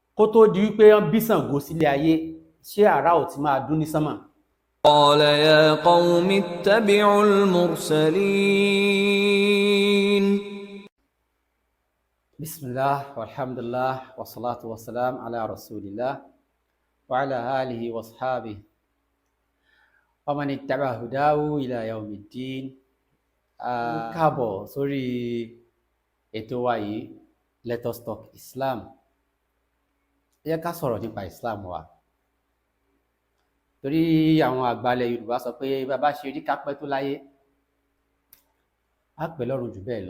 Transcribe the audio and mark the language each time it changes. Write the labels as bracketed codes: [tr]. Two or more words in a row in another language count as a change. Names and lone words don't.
[yo] kó tó di wípé wọ́n bí Ṣàngó sílé ayé ṣé àrá ò ti máa dún ní sánmà. [ar] قال يا قوم اتبعوا المرسلين. بسم الله والحمد لله والصلاة والسلام على رسول الله وعلى آله وصحبه ومن اتبع هداه إلى يوم الدين. [yo] Káàbọ̀ sórí ètò wa yìí, Let Us Talk Islam. Ẹ jẹ́ ká sọ̀rọ̀ nípa Islam wa, torí àwọn àgbàlẹ̀ Yorùbá sọ pé bàbá ṣe rí kápẹ́ tó láyé á pẹ́ lọ́run jù bẹ́ẹ̀ lọ.